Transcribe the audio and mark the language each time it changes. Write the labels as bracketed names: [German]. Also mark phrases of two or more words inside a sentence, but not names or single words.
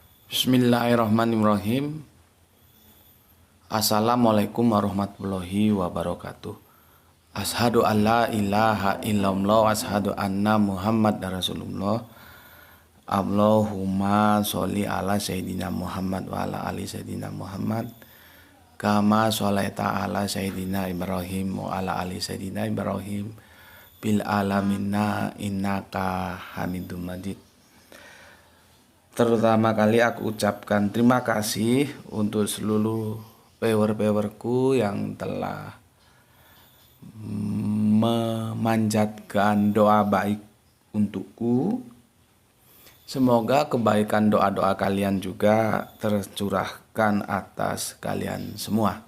[Arabic] بسم الله الرحمن الرحيم. السلام عليكم ورحمة الله وبركاته. أشهد أن لا إله إلا الله، أشهد أن محمدا رسول الله. اللهم صل على سيدنا محمد وعلى آل سيدنا محمد كما صليت على سيدنا إبراهيم وعلى آل سيدنا إبراهيم بالعالمين إنك حميد مجيد. [Indonesian] Terutama kali aku ucapkan terima kasih untuk seluruh viewer-viewerku yang telah memanjatkan doa baik untukku. Semoga kebaikan doa-doa kalian juga tercurahkan atas kalian semua.